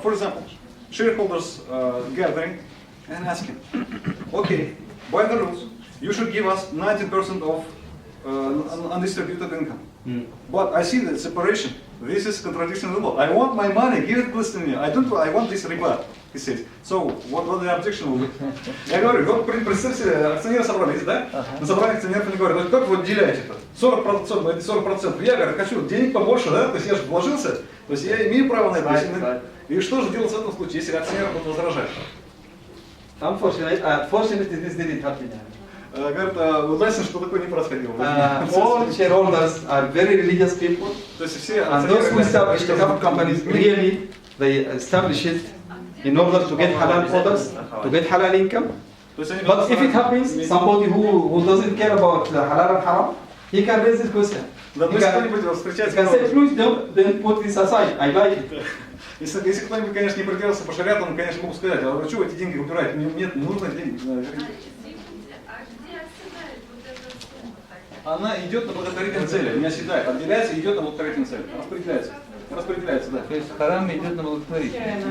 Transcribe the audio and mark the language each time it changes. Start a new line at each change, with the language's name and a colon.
English: for example, shareholders gathering and asking, okay, by the rules, you should give us 19% of undistributed income. But I see the separation. This is contradiction of the law. I want my money, give it please to me. I want this riba, he says. So, what the objection will be?
Russian: Я говорю, вот представьте, акционеры собрались, да? На собрании акционеров они говорят, как вы отделяете это? 40%. Я говорю, хочу денег побольше, да? То есть я же вложился, то есть я имею право на это. И что же делать в этом случае, если акционеры будут возражать?
English: Unfortunately, this didn't happen.
Russian: Говорят, удачно, что такое не происходило.
English: All shareholders are very religious people,
Russian: То есть все
English: and those who establish the couple companies really they establish it in order to get halal products, to get halal income. But if it happens, somebody who doesn't care about halal and haram, he can raise this question. He can say, please don't put this aside. I like it.
Russian: Если кто-нибудь, конечно, не придерживался по шариату, он, конечно, могу сказать, а что вы эти деньги убираете? Нет, не нужно деньги. Она идет на благотворительные цели, не оседает, отделяется и идет на благотворительные цели. Распределяется, да. То есть харам идет на благотворительность.